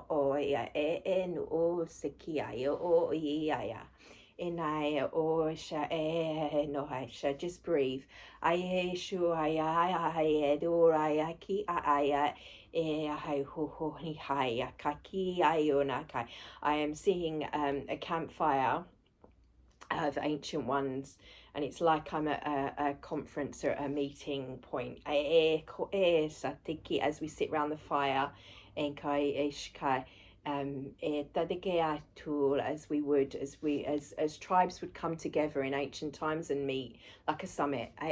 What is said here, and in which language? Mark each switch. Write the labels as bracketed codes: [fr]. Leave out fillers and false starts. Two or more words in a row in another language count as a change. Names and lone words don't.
[en] o ia no o sekia o ia I o sha no I sha just breathe. I shu I do I ki I ho ho ni hai kaki I kai. I am seeing a campfire of ancient ones, and it's like I'm at a conference or a meeting point. As we sit around the fire, as tribes would come together in ancient times and meet like a summit.